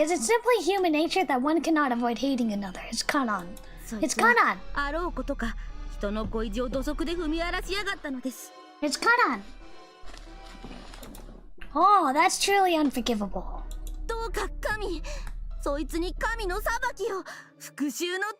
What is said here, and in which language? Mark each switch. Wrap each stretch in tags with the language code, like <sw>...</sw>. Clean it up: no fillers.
<en>Is it simply human nature that one cannot avoid hating another? It's Kanan. It's Kanan.</en> <ja>あろうことか、人の恋路を土足で踏み荒らしやがったのです。</ja> <en>It's Kanan. Oh, that's truly unforgivable.</en> <ja>どうか神、そいつに神の裁きを、復讐の鉄槌を。</ja>